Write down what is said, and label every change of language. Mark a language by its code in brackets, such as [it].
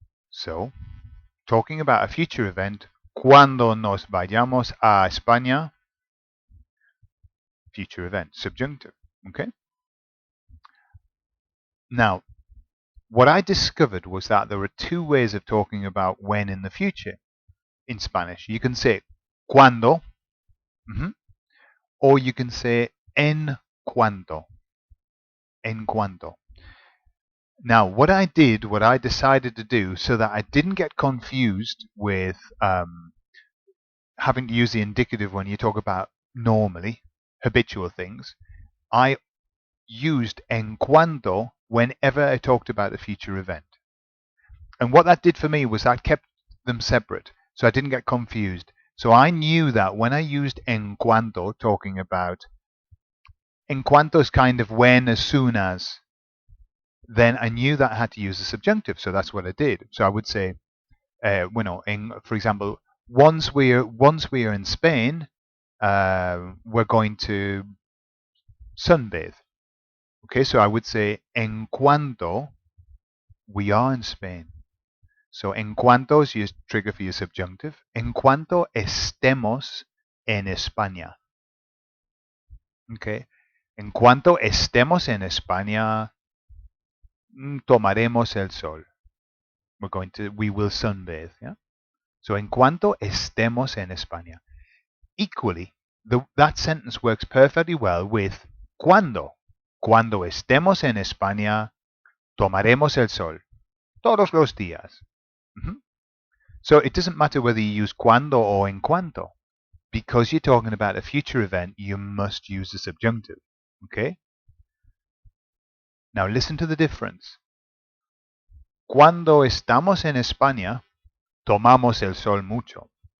[en] So, talking about a future event, [es] cuando nos vayamos a España, [en] future event, subjunctive. Okay? Now, what I discovered was that there are two ways of talking about when in the future. in Spanish. You can say cuando, or you can say en cuanto. [es] En cuanto. [en] Now, what I decided to do so that I didn't get confused with having to use the indicative when you talk about normally, habitual things, I used en cuanto whenever I talked about a future event. And what that did for me was that kept them separate, so I didn't get confused. So I knew that when I used en cuanto, talking about en cuanto is kind of when, as soon as, then I knew that I had to use the subjunctive. So that's what I did. So I would say, for example, once we are in Spain, we're going to sunbathe. Okay, so I would say en cuanto we are in Spain. So en cuanto is your trigger for your subjunctive. [es] En cuanto estemos en España. Okay. En cuanto estemos en España, tomaremos el sol. [en] We will sunbathe. Yeah. So [es] en cuanto estemos en España. [en] Equally, that sentence works perfectly well with cuando. [es] Cuando estemos en España, tomaremos el sol. Todos los días. [en] So it doesn't matter whether you use cuando or en cuanto. Because you're talking about a future event, you must use the subjunctive. Okay? Now listen to the difference. [es] Cuando estamos en España, tomamos el sol mucho.